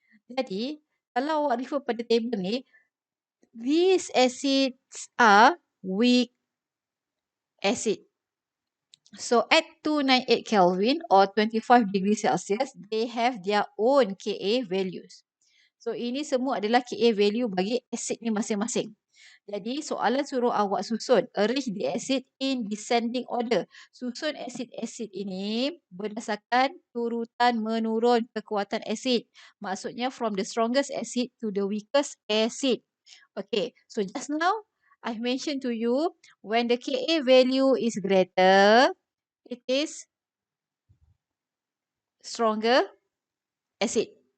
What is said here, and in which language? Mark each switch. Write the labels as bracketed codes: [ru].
[ms] Jadi, kalau awak refer pada table ni, [en] these acids are weak acid. So, at 298 Kelvin or 25 degrees Celsius, they have their own Ka values. [ms] So, ini semua adalah Ka value bagi asid ni masing-masing. Jadi, soalan suruh awak susun. [en] Arrange the acid in descending order. [ms] Susun asid-asid ini berdasarkan turutan menurun kekuatan asid. [en] Maksudnya, from the strongest acid to the weakest acid. Okay, so just now, I've mentioned to you, when the Ka value is greater, it is stronger acid.